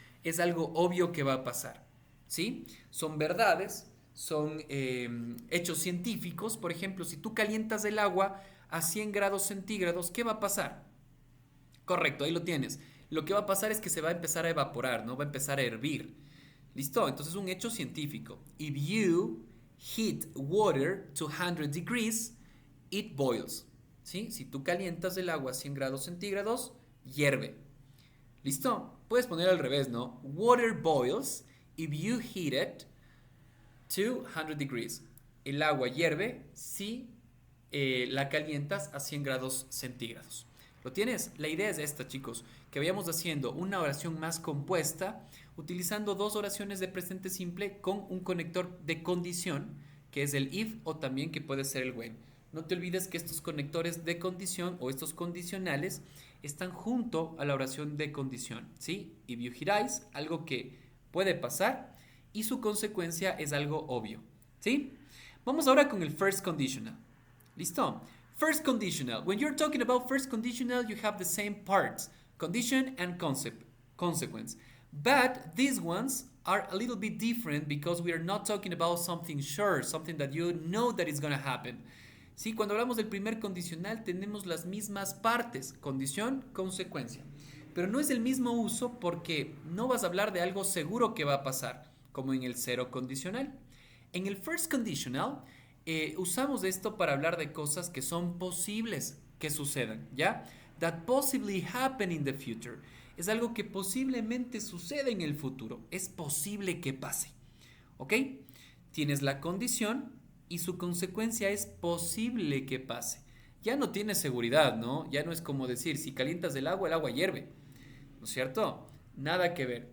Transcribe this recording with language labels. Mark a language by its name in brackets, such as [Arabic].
[Spanish] Es algo obvio que va a pasar. ¿Sí? Son verdades, son hechos científicos. Por ejemplo, si tú calientas el agua a 100 grados centígrados, ¿qué va a pasar? Correcto, ahí lo tienes. Lo que va a pasar es que se va a empezar a evaporar, ¿no? Va a empezar a hervir. ¿Listo? Entonces es un hecho científico. [English] If you heat water to 100 degrees, it boils. [Spanish] ¿Sí? Si tú calientas el agua a 100 grados centígrados, hierve. ¿Listo? Puedes poner al revés, ¿no? [English] Water boils if you heat it to 100 degrees. [Spanish] El agua hierve si la calientas a 100 grados centígrados. ¿Lo tienes? La idea es esta, chicos, que vayamos haciendo una oración más compuesta utilizando dos oraciones de presente simple con un conector de condición, que es el if o también que puede ser el when. No te olvides que estos conectores de condición o estos condicionales están junto a la oración de condición, ¿sí? [English] If you hear, [Spanish] algo que puede pasar y su consecuencia es algo obvio, ¿sí? Vamos ahora con el first conditional. ¿Listo? First conditional. [English] When you're talking about first conditional, you have the same parts, condition and consequence. But these ones are a little bit different because we are not talking about something sure, something that you know that is going to happen. [Spanish] Sí, cuando hablamos del primer condicional tenemos las mismas partes, condición, consecuencia. Pero no es el mismo uso porque no vas a hablar de algo seguro que va a pasar, como en el cero condicional. En el first conditional usamos esto para hablar de cosas que son posibles que sucedan, ¿ya? [English] That possibly happen in the future. [Spanish] Es algo que posiblemente suceda en el futuro. Es posible que pase, ¿ok? Tienes la condición y su consecuencia es posible que pase. Ya no tienes seguridad, ¿no? Ya no es como decir, si calientas el agua hierve, ¿no es cierto? Nada que ver.